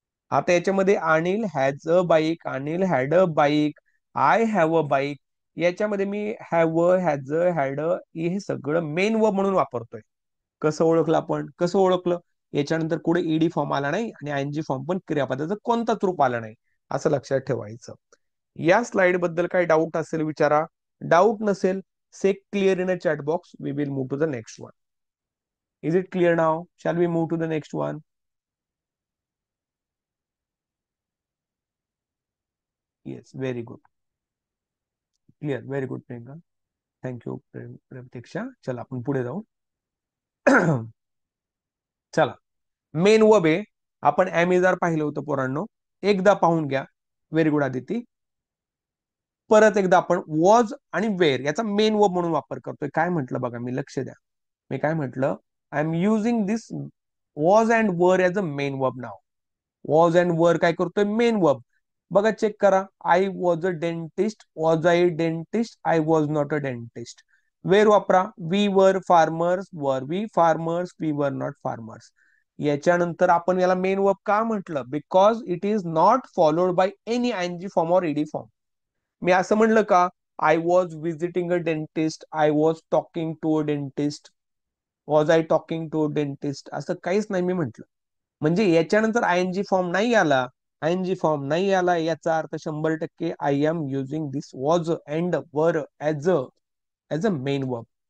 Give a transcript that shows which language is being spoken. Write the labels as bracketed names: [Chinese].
[Marathi] आता याच्यामध्ये [English] Anil has a bike, [Marathi] Anil had a bike, I have a bike, याच्यामध्ये मी have, has, had हे सगळं मेन वर्ब म्हणून वापरतोय. कसं ओळखलं आपण? कसं ओळखलं? याच्यानंतर पुढे ईडी फॉर्म आला नाही आणि आयएनजी फॉर्म पण क्रियापदाचं कोणताच रूप आलं नाही, असं लक्षात ठेवायचं. या स्लाइड बद्दल काही डाऊट असेल विचारा. डाऊट नसेल, [English] Say clear in a chat box. We will move to the next one. Is it clear now? Shall we move to the next one? Yes, very good. [Marathi] Clear, [English] very good [Marathi] Priyanka. Thank you प्रतीक्षा. चला आपण पुढे जाऊ. चला, main verb आहे. आपण ऍमेझार पाहिलं होतं पोरांनो, एकदा पाहून घ्या. Very good Aditi. परत एकदा आपण वॉज आणि वेअर याचा मेन वर्ब म्हणून वापर करतोय. काय म्हटलं बघा, मी लक्ष द्या. मी काय म्हटलं? [English] I am using this was and were as a main verb नाव. [Marathi] Was and वर काय करतोय? Main verb. बघा चेक करा. [English] I was a dentist, was I dentist, I was not a dentist. [Marathi] वेर वापरा. [English] We were farmers, were we farmers, we were not farmers. [Marathi] याच्यानंतर आपण याला main verb का म्हटलं? [English] Because it is not followed by any ING form or ED form. [Marathi] मी असं म्हणलं का? [English] I was visiting a dentist, I was talking to a dentist, was I talking to a dentist, [Marathi] असं काहीच नाही मी म्हंटल. म्हणजे याच्यानंतर आयएनजी फॉर्म नाही आला, आयएनजी फॉर्म नाही आला, याचा अर्थ 100% [English] I am using this was and were as a main verb.